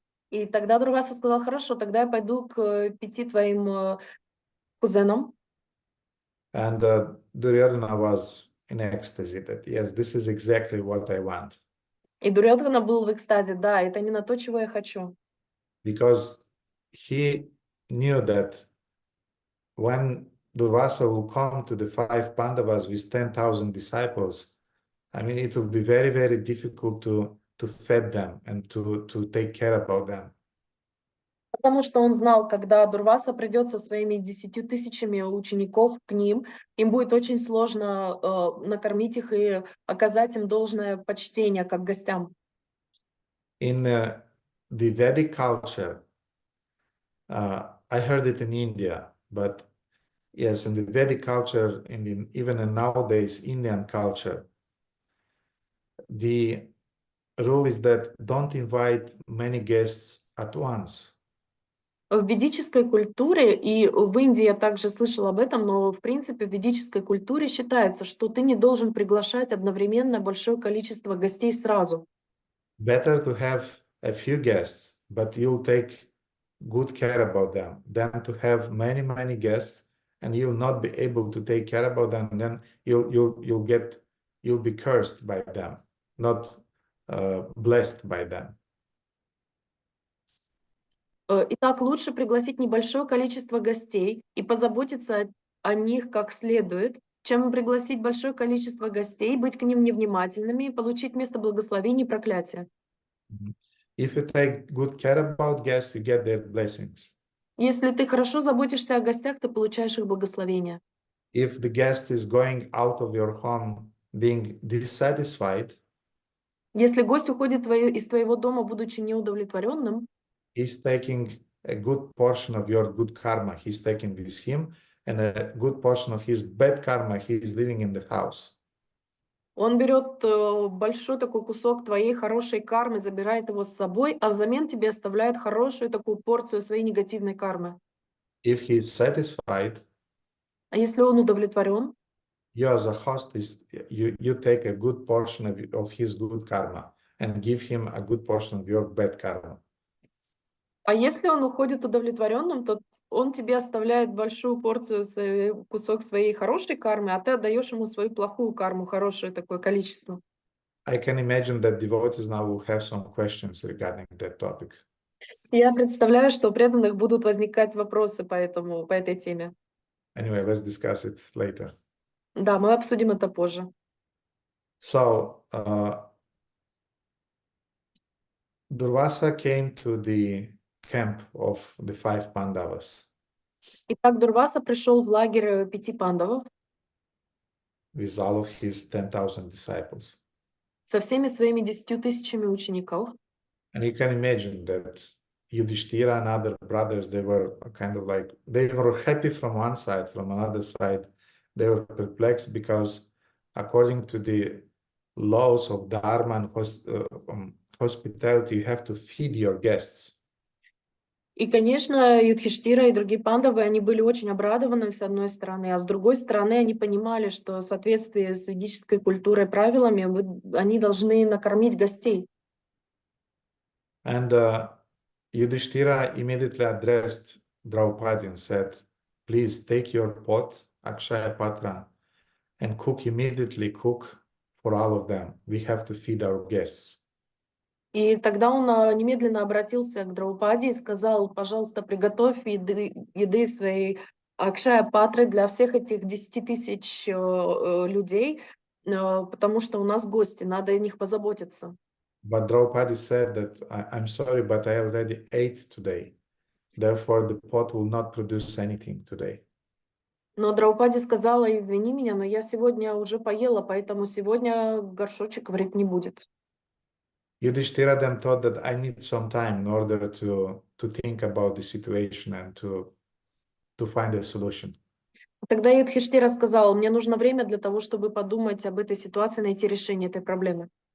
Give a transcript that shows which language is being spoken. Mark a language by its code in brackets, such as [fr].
[ru] И тогда Дурваса сказал: хорошо, тогда я пойду к 5 твоим кузенам. [en] And Duryodhana was in ecstasy that, yes, this is exactly what I want. [ru] И Дурьодхана был в экстазе: да, это именно то, чего я хочу. [en] Because he knew that when Durvasa will come to the 5 Pandavas with 10,000 disciples, I mean, it will be very, very difficult to feed them and to take care about them. [ru] Потому что он знал, когда Дурваса придет со своими 10 тысячами учеников к ним, им будет очень сложно накормить их и оказать им должное почтение как гостям. [en] In the Vedic culture, I heard it in India, but yes, in the Vedic culture, even in nowadays Indian culture, the rule is that don't invite many guests at once. [ru] В ведической культуре, и в Индии я также слышала об этом, но в принципе в ведической культуре считается, что ты не должен приглашать одновременно большое количество гостей сразу. [en] Better to have a few guests, but you'll take good care about them, than to have many, many guests and you'll not be able to take care about them, and then you'll be cursed by them, not blessed by them. [ru] Итак, лучше пригласить небольшое количество гостей и позаботиться о них как следует, чем пригласить большое количество гостей, быть к ним невнимательными и получить вместо благословений проклятия. [en] If you take good care about guests, you get their blessings. [ru] Если ты хорошо заботишься о гостях, ты получаешь их благословения. [en] If the guest is going out of your home being dissatisfied, [ru] Если гость уходит из твоего дома, будучи неудовлетворенным, [en] he's taking a good portion of your good karma. He's taking with him, and a good portion of his bad karma he is living in the house. [ru] он берет большой такой кусок твоей хорошей кармы, забирает его с собой, а взамен тебе оставляет хорошую такую порцию своей негативной кармы. [en] If he is satisfied, [ru] А если он удовлетворен, [en] you as a host you take a good portion of his good karma and give him a good portion of your bad karma. [ru] а если он уходит удовлетворенным, то он тебе оставляет большую порцию, кусок своей хорошей кармы, а ты отдаешь ему свою плохую карму, хорошее такое количество. [en] I can imagine that devotees now will have some questions regarding that topic. [ru] Я представляю, что у преданных будут возникать вопросы по этой теме. [en] Anyway, let's discuss it later. [ru] Да, мы обсудим это позже. [en] So, Durvasa came to the camp of the 5 Pandavas [ru] Итак, Дурваса пришел в лагерь 5 пандавов [en] with all of his 10,000 disciples. [ru] со всеми своими 10 тысячами учеников. [en] And you can imagine that Yudhishthira and other brothers, they were kind of like, they were happy from one side, from another side, they were perplexed because according to the laws of Dharma and hospitality, you have to feed your guests. [ru] И, конечно, Юдхиштира и другие пандавы, они были очень обрадованы с одной стороны, а с другой стороны они понимали, что в соответствии с ведической культурой и правилами они должны накормить гостей. [en] And Yudhishthira immediately addressed Draupadi and said, please take your pot, Akshaya Patra, and cook immediately, for all of them. We have to feed our guests. [ru] И тогда он немедленно обратился к Драупаде и сказал, пожалуйста, приготовь еды своей Акшая Патры для всех этих 10 тысяч людей, потому что у нас гости, надо о них позаботиться. [en] But Draupadi said that, I'm sorry, but I already ate today. Therefore, the pot will not produce anything today. [ru] Но Драупади сказала, извини меня, но я сегодня уже поела, поэтому сегодня горшочек варить не будет. [en] Yudhishthira then thought that I need some time in order to think about the situation and to find a solution. [ru] Тогда Юдхиштира сказал, мне нужно время для того, чтобы подумать об этой ситуации, найти решение этой проблемы.